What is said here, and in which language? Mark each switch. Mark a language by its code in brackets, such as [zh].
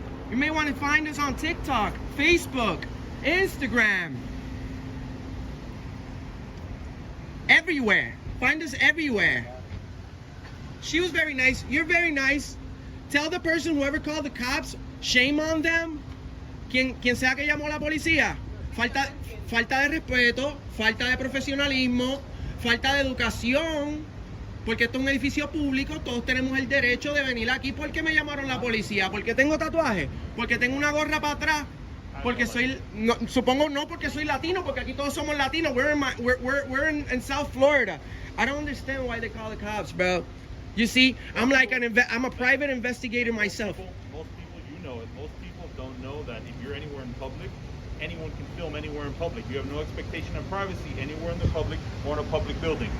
[en] You may want to find us on TikTok, Facebook, Instagram, everywhere. Find us everywhere. She was very nice. You're very nice. Tell the person, whoever called the cops, shame on them. [es] Quien sea que llamó a la policía. Falta de respeto, falta de profesionalismo, falta de educación. Porque esto es un edificio público, todos tenemos el derecho de venir aquí. ¿Por qué me llamaron la policía? ¿Porque tengo tatuaje? ¿Porque tengo una gorra para atrás? Porque soy, no, supongo no porque soy latino, porque aquí todos somos latinos. [en] We're in South Florida. I don't understand why they call the cops, bro. You see, I'm like I'm a private investigator myself. Most people, you know it. Most people don't know that if you're anywhere in public, anyone can film anywhere in public. You have no expectation of privacy anywhere in the public or in a public building.